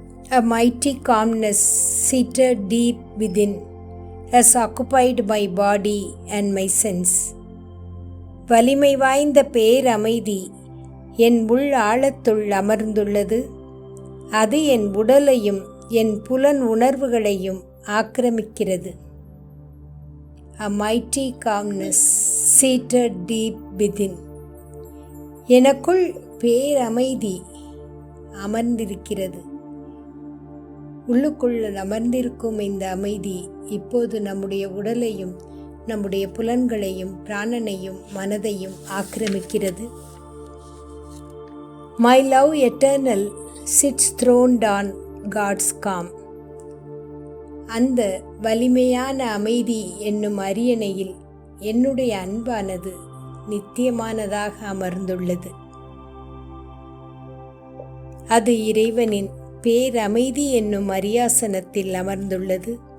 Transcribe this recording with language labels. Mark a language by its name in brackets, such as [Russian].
[English] A mighty calmness seated deep within has occupied my body and my sense. [Tamil] வலிமை வாய்ந்த பேரமைதி என் உள் ஆழத்துள் அமர்ந்துள்ளது. அது என் உடலையும் என் புலன் உணர்வுகளையும் ஆக்கிரமிக்கிறது. [English] A mighty calmness seated deep within. [Tamil] எனக்குள் பேரமைதி அமர்ந்திருக்கிறது. உள்ளுக்குள் அமர்ந்திருக்கும் இந்த அமைதி இப்போது நம்முடைய உடலையும் நம்முடைய புலன்களையும் பிராணனையும் மனதையும் ஆக்கிரமிக்கிறது. [English] My love eternal sits throned on God's calm. [Tamil] அந்த வலிமையான அமைதி என்னும் அரியணையில் என்னுடைய அன்பானது நித்தியமானதாக அமர்ந்துள்ளது. அது இறைவனின் பேரமைதி என்னும் அரியாசனத்தில் அமர்ந்துள்ளது.